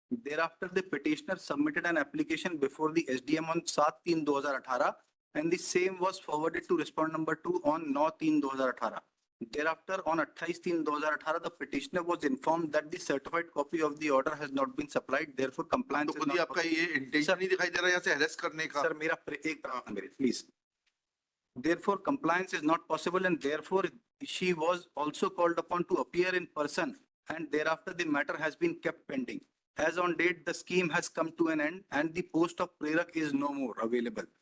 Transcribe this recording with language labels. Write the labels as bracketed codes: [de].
[en] Thereafter, the petitioner submitted an application before the SDM on 7/3/2018 and the same was forwarded to respondent number 2 on 9/3/2018. Thereafter, on 28/3/2018, the petitioner was informed that the certified copy of the order has not been supplied. Therefore, compliance [hi] तो [en] is [hi] खुद ही [en] not [hi] आपका ये intention नहीं दिखाई दे रहा है यहाँ से harass करने का? [en] Sir, मेरा please. Therefore, compliance is not possible and therefore she was also called upon to appear in person and thereafter the matter has been kept pending. As on date, the scheme has come to an end and the post of prereq is no more available.